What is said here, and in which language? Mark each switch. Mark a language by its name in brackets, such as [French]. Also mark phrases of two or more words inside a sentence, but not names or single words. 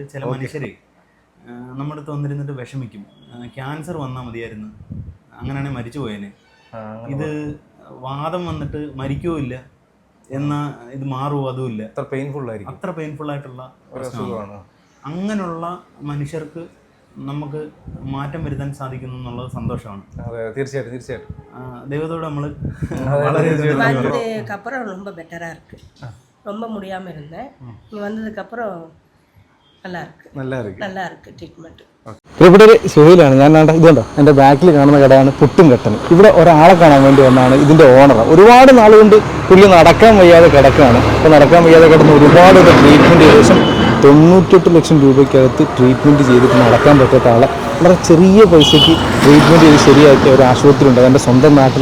[Malayalam] ചില മനുഷ്യരെ നമ്മുടെ അടുത്ത് വന്നിരുന്നിട്ട് വിഷമിക്കും, ക്യാൻസർ വന്നാൽ മതിയായിരുന്നു, അങ്ങനെയാണെങ്കിൽ മരിച്ചു പോയേനെ, ഇത് വാദം വന്നിട്ട് മരിക്കുകയോ ഇല്ല എന്നാൽ ഇത് മാറുമോ അതുമില്ല, അത്ര പെയിൻഫുൾ ആയിട്ടുള്ള പ്രശ്നമാണ്. അങ്ങനെയുള്ള മനുഷ്യർക്ക് നമുക്ക് മാറ്റം വരുത്താൻ സാധിക്കുന്നു എന്നുള്ളത് സന്തോഷമാണ്. തീർച്ചയായിട്ടും ദൈവത്തോട് നമ്മൾ [Tamil] அப்புறம் ரொம்ப பெட்டராக இருக்குது. ரொம்ப முடியாமல் இருந்தேன். இங்கே வந்ததுக்கப்புறம் நல்லா இருக்கு ட்ரீட்மெண்ட். [Malayalam] ഇവിടെ ഒരു സുഹൈലാണ്. ഞാൻ ഇതുണ്ടോ എൻ്റെ ബാക്കിൽ കാണുന്ന കടയാണ് പുട്ടും കട്ടനും. ഇവിടെ ഒരാളെ കാണാൻ വേണ്ടി വന്നാണ് ഇതിൻ്റെ ഓണർ. ഒരുപാട് നാളുകൊണ്ട് പുള്ളി നടക്കാൻ വയ്യാതെ കിടക്കുകയാണ്. അപ്പോൾ നടക്കാൻ വയ്യാതെ കിടന്ന് ഒരുപാട് ട്രീറ്റ്മെൻറ്റ് ഏകദേശം 98 ലക്ഷം രൂപയ്ക്കകത്ത് ട്രീറ്റ്മെൻറ്റ് ചെയ്തിട്ട് നടക്കാൻ പറ്റാത്ത ആളെ വളരെ ചെറിയ പൈസയ്ക്ക് ട്രീറ്റ്മെൻറ്റ് ചെയ്ത് ശരിയാക്കിയ ഒരു ആശുപത്രി ഉണ്ട് എൻ്റെ സ്വന്തം നാട്ടിൽ.